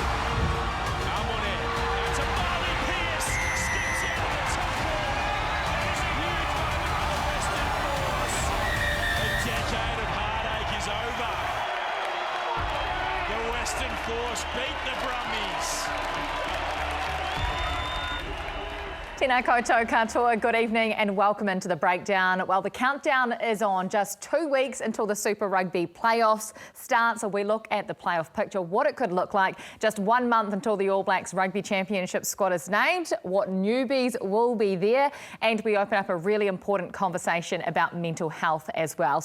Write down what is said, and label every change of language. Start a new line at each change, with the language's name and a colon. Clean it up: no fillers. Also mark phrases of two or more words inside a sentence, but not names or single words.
English: Come on in. It's a Barley Pierce. Skips out of the top ball. There's a huge moment for the Western Force. A decade of heartache is over. The Western Force beat the Brumbies.
Māori: Tēnā koutou katoa,
English: good evening and welcome into the breakdown. Well, the countdown is on, just 2 weeks until the Super Rugby playoffs start. So we look at the playoff picture, what it could look like. Just 1 month until the All Blacks Rugby Championship squad is named, what newbies will be there, and we open up a really important conversation about mental health as well.